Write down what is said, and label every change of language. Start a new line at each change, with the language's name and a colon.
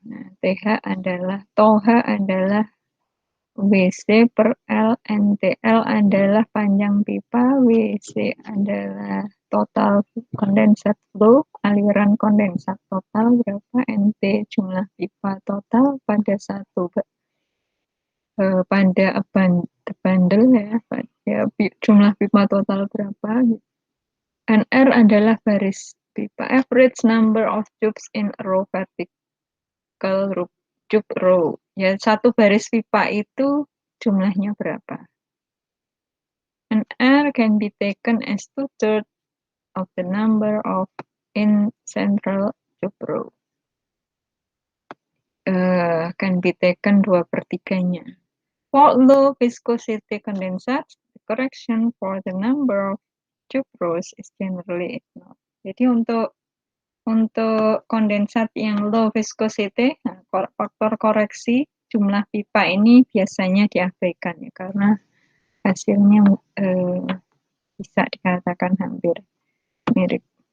Indonesian: Nah, tau H adalah WC per L, NTL adalah panjang pipa, WC adalah total kondensat flow, aliran kondensat total berapa, NT jumlah pipa total pada pada bundle ya, pada jumlah pipa total berapa.
English: NR
Indonesian: adalah baris pipa,
English: average number of tubes in a row vertical tube row.
Indonesian: Ya, satu baris pipa itu jumlahnya berapa.
English: An R can be taken as 2/3 of the number of in central tube row. Can be taken 2/3-nya. For low viscosity condensate, the correction for the number of tube rows is generally ignored.
Indonesian: Jadi untuk kondensat yang low viscosity, nah, faktor koreksi jumlah pipa ini biasanya diabaikan ya, karena hasilnya bisa dikatakan hampir mirip.